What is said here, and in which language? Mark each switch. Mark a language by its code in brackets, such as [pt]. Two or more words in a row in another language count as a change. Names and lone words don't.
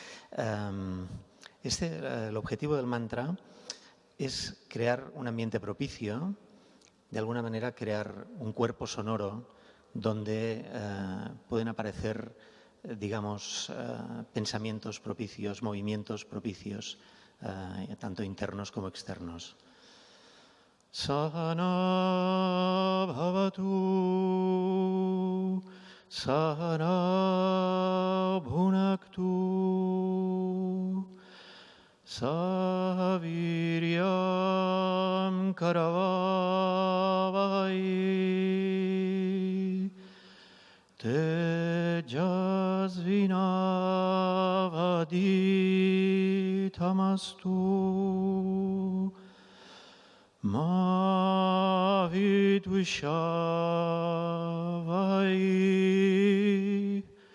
[es] El objetivo del mantra es crear un ambiente propicio, de alguna manera crear un cuerpo sonoro donde pueden aparecer, digamos, pensamientos propicios, movimientos propicios, tanto internos como externos. [sa] Sahana bhavatu, sahana bhunaktu, sahaviryam karavavai, tejasvinavaditamastu, ma vidvishavai.